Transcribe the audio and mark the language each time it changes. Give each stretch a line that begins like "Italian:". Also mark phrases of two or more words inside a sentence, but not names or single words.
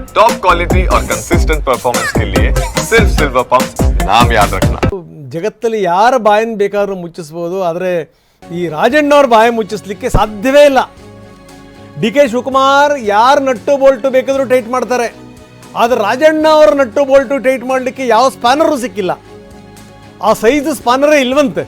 English: top quality
Hindi: और
English: consistent performance
Hindi: के लिए सिर्फ सिल्वर पंप नाम याद रखना.
Kannada: ಜಗತ್ತಲ್ಲಿ ಯಾರ ಬಾಯನ್ನು ಬೇಕಾದರೂ ಮುಚ್ಚಿಸ್ಬೋದು, ಆದರೆ ಈ ರಾಜಣ್ಣವ್ರ ಬಾಯಿ ಮುಚ್ಚಿಸ್ಲಿಕ್ಕೆ ಸಾಧ್ಯವೇ ಇಲ್ಲ. ಡಿ ಕೆ ಶಿವಕುಮಾರ್ ಯಾರು
English: nut bolt
Kannada: ಬೇಕಾದರೂ ಟೈಟ್ ಮಾಡ್ತಾರೆ, ಆದರೆ ರಾಜಣ್ಣ ಅವ್ರ
English: nut bolt tight
Kannada: ಮಾಡಲಿಕ್ಕೆ ಯಾವ ಸ್ಪಾನರು ಸಿಕ್ಕಿಲ್ಲ. ಆ
English: size spanner
Kannada: ಇಲ್ವಂತೆ.